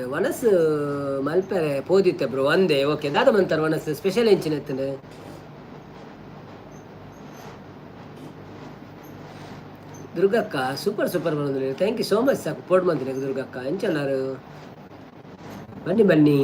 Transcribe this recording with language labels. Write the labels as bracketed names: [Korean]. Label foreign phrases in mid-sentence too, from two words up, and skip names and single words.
[Tulu] ವನಸ್ ಮಲ್ಪೆರೆ ಪೋದಿತ್ತೆ ಬ್ರೋ ಒಂದೇ ಓಕೆ ದಾದ ಮಂತಾರೆ ವನಸ್ ಸ್ಪೆಷಲ್ ಎಂಚಿನ ಎತ್ತಂಡೆ ದುರ್ಗಕ್ಕ [Kannada] ಸೂಪರ್ ಮಾಡಿದ್ರಿ. [English] Thank you so much. [Tulu] ಸಾಕು ಪೋಡ್ ಬಂದ್ರಿ ದುರ್ಗಕ್ಕ ಎಂಚಲ್ಲಾರು ಬನ್ನಿ.